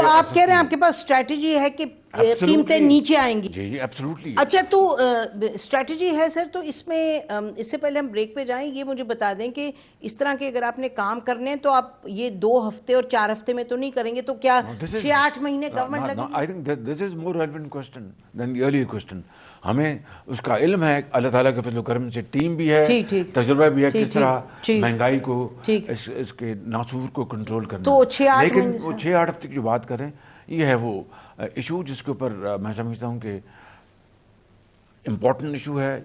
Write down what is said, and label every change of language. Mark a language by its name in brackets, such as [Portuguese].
[Urdu] تو آپ کہہ رہے ہیں آپ کے پاس اسٹریٹجی ہے کہ قیمتیں نیچے آئیں گی. جی ایبسلیوٹلی. اچھا تو اسٹریٹجی ہے سر, تو اس میں اس سے پہلے ہم بریک پہ جائیں, یہ مجھے بتا دیں کہ اس طرح کے اگر آپ نے کام کرنے ہیں تو آپ یہ 2 ہفتے اور 4 ہفتے میں تو نہیں کریں گے, تو کیا 6-8 مہینے گورنمنٹ لگے گی؟ [English] I think this is more relevant question than the earlier question. [Urdu] ہمیں اس کا علم ہے, اللہ تعالیٰ کے فضل و کرم سے ٹیم بھی ہے, تجربہ بھی ہے کس طرح مہنگائی کو, اس کے ناسور کو کنٹرول کرنا. لیکن وہ 6-8 ہفتے کی جو بات کریں, یہ ہے وہ ایشو جس کے اوپر میں سمجھتا ہوں کہ امپورٹنٹ ایشو ہے.